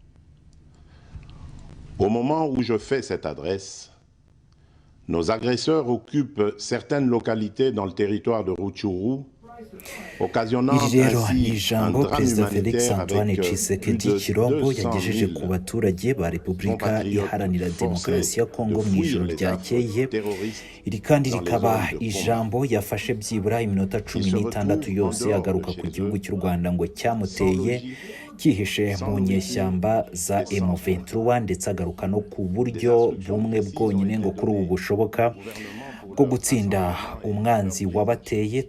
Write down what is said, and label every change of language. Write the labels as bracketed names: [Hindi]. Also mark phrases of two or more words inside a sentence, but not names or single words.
[French] Au moment où je fais cette adresse, nos agresseurs occupent certaines localités dans le territoire de Rutshuru, occasionnant ainsi un drame humanitaire avec plus de 200 000 [Kinyarwanda] ba Repubulika Iharanira Demokarasi ya Kongo mu ijoro ryakeye. Iri kandi rikaba ijambo yafashe byibura iminota 16 yose agaruka ku gihugu cy'u Rwanda ngo cyamuteye kihishe mu nyeshyamba za M23 ndetse agaruka no ku buryo bumwe bwonyine ngo kuri ubu bushoboka bwo gutsinda umwanzi wabateye.